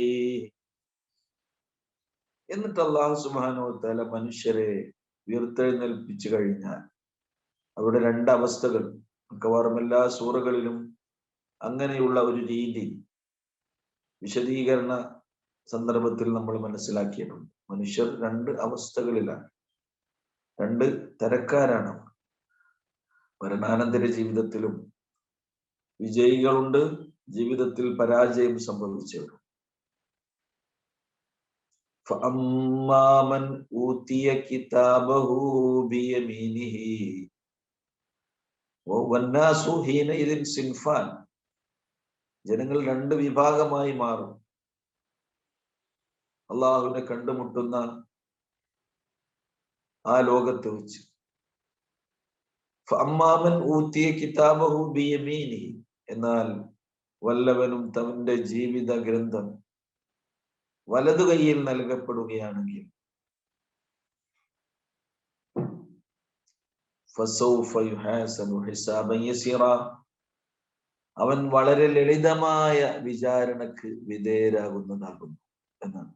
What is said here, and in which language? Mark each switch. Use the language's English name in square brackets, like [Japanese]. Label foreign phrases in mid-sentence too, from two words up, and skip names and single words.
[Malayalam] എന്നിട്ട് [Arabic] الله سبحانه وتعالى [Malayalam] മനുഷ്യരെ ഉയർത്തെഴുന്നേൽപ്പിച്ചു കഴിഞ്ഞാൽ അവിടെ രണ്ടവസ്ഥകൾ, മിക്കവാറും എല്ലാ സൂറകളിലും അങ്ങനെയുള്ള ഒരു രീതി വിശദീകരണ സന്ദർഭത്തിൽ നമ്മൾ മനസ്സിലാക്കിയിട്ടുണ്ട്. മനുഷ്യർ രണ്ട് അവസ്ഥകളിലാണ്, രണ്ട് തരക്കാരാണ്. മരണാനന്തര ജീവിതത്തിലും വിജയികളുണ്ട്, ജീവിതത്തിൽ പരാജയം സംഭവിച്ചവരും. [Arabic] فأما من أوتي كتابه بيمينه والناس حينئذ صنفان. [Malayalam] ജനങ്ങൾ രണ്ട് വിഭാഗമായി മാറും അള്ളാഹുവിനെ കണ്ടുമുട്ടുന്ന ആ ലോകത്ത് വെച്ച്. [Arabic] فأما من أوتي كتابه بيمينه, [Malayalam] എന്നാൽ വല്ലവനും തന്റെ ജീവിത ഗ്രന്ഥം വലതു കൈയിൽ നൽകപ്പെടുകയാണെങ്കിൽ [Arabic] فسوف يحاسب حسابا يسيرا, [Malayalam] അവൻ വളരെ ലളിതമായ വിചാരണക്ക് വിധേയരാകുന്നതാകുന്നു എന്നാണ്.